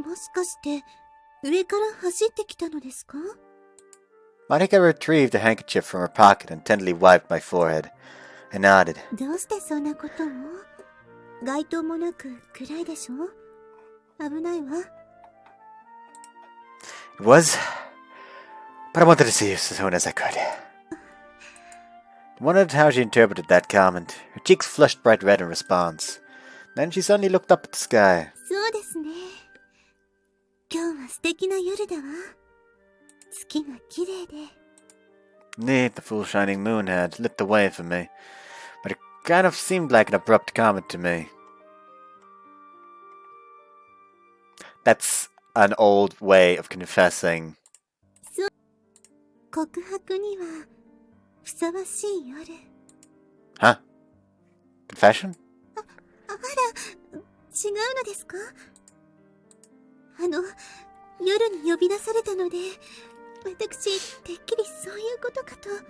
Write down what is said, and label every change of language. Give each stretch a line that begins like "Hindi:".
Japanese: もしかして、上から走ってきたのですか？
English: Marika retrieved a handkerchief from her pocket and tenderly wiped my forehead. I nodded.
Japanese: どうしてそんなことを？街灯もなく暗いでしょ？危ないわ。
English: It was, but I wanted to see you as soon as I could. I wondered how she interpreted that comment. Her cheeks flushed bright red in response. Then she suddenly looked up at the sky.
Japanese: そうですね。今日は素敵な夜だわ。月が綺麗で。
English: Indeed, the full shining moon had lit the way for me, but it kind of seemed like an abrupt comment to me. That's an old way of confessing.
Japanese: 告白にはふさわしい夜。
English: Huh? Confession?
Japanese: 違うのですか？夜に呼び出されたので、私、てっきりそういうことかと。